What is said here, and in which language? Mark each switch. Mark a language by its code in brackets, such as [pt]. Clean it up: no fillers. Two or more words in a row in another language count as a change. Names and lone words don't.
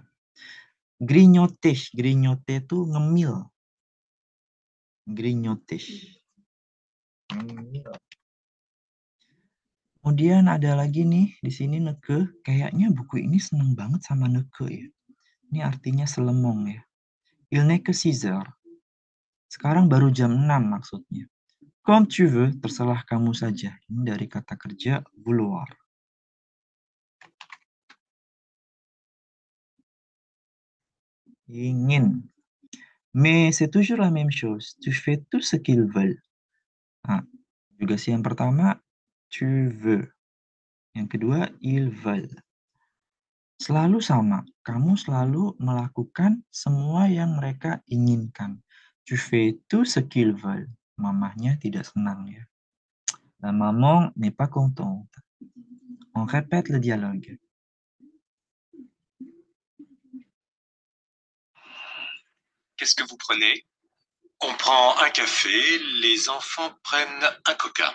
[id] Grignoter. Grignoter itu ngemil. [fr] Grignoter. [id] Kemudian ada lagi nih, di sini neke. Kayaknya buku ini seneng banget sama neke ya. Ini artinya selemong ya. [fr] Il n'est que 6 heures. [id] Sekarang baru jam 6 maksudnya. [fr] Comme tu veux, [id] terserah kamu saja. Ini dari kata kerja vouloir. Ingin. [fr] Mais c'est toujours la même chose. Tu fais tout ce qu'ils veulent. [id] Nah, konjugasi yang pertama, [fr] tu veux. [id] Yang kedua, [fr] ils veulent. [id] Selalu sama. Kamu selalu melakukan semua yang mereka inginkan. [fr] Tu fais tout ce qu'ils veulent. [id] Mamahnya tidak senang ya. [fr] La maman n'est pas contente. On répète le dialogue. Qu'est-ce que vous prenez? On prend un café, les enfants prennent un coca.